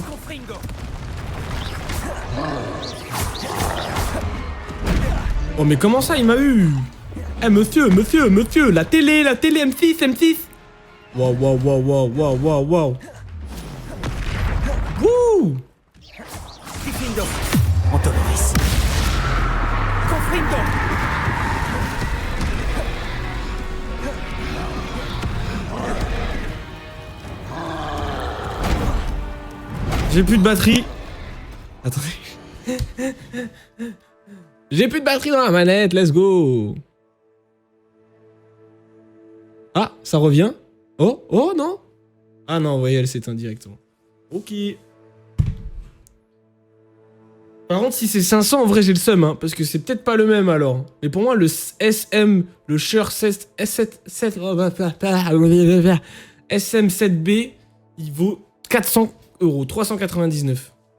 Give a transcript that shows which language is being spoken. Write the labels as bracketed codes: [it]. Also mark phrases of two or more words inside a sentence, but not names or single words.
[fr] Confringo. Oh, mais comment ça, il m'a eu? Eh, monsieur, la télé, M6. Waouh, waouh, waouh, waouh, waouh, waouh, waouh. Wouh! Diffindo. Montoloris. Confringo. J'ai plus de batterie. Attendez. J'ai plus de batterie dans la manette, [en] let's go. [fr] Ah, ça revient. Oh, non. Ah non, vous voyez, elle s'éteint directement. Ok. Par contre, si c'est 500, en vrai, j'ai le seum, hein, parce que c'est peut-être pas le même, alors. Mais pour moi, le SM, le Shure SM7B, il vaut 400 €, 399.